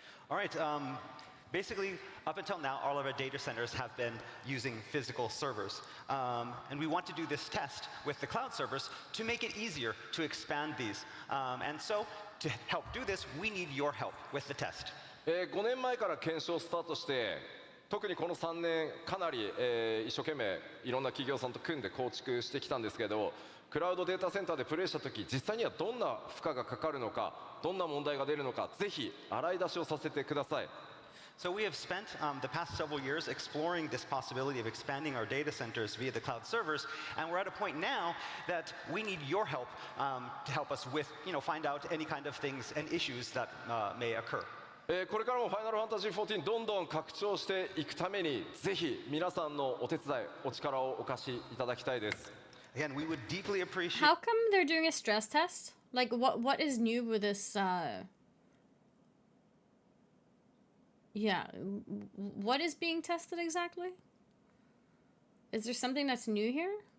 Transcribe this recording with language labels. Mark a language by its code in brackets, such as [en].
[en] All right, basically, up until now, all of our data centers have been using physical servers. And we want to do this test with the cloud servers to make it easier to expand these. And so, to help do this, we need your help with the test. [ja] 5年前から検証スタートして特にこの3年かなり、一生懸命いろんな企業さんと組んで構築してきたんですけどクラウドデータセンターでプレイした時実際にはどんな負荷がかかるのかどんな問題が出るのかぜひ洗い出しをさせてください [en] So we have spent the past several years exploring this possibility of expanding our data centers via the cloud servers, and we're at a point now that we need your help to help us with, you know, find out any kind of things and issues that may occur. [ja] これからもファイナルファンタジー14どんどん拡張していくためにぜひ皆さんのお手伝いお力をお貸しいただきたいです [en] Again, we would deeply appreciate. How come they're doing a stress test? Like, what is new with this, Yeah, what is being tested exactly? Is there something that's new here?